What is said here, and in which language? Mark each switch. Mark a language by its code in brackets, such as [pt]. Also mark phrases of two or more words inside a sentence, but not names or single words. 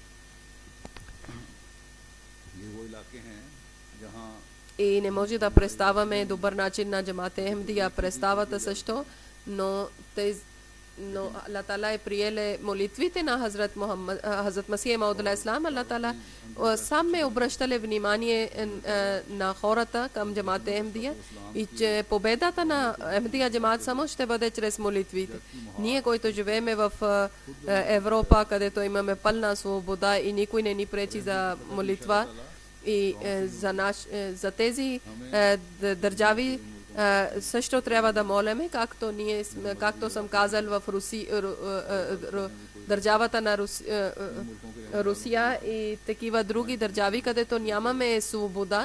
[bg] И не може да представяме добър начин на джамаат Ахмадия. Представата също, но Аллах Таала е приеле молитвите на Хазрат Масих Мауд [ar] عليه السلام. [bg] Аллах Таала сам е обръщале внимание на хората към джамаат Ахмадия и че победата на Ахмадия джамаат само ще бъде чрез молитвите. Ние, които живееме в Европа, където имаме пълна свобода и никой не ни пречи за молитва, и за тези държави също трябва да молиме, както съм казал в държавата на Русия и такива други държави, където нямаме свобода.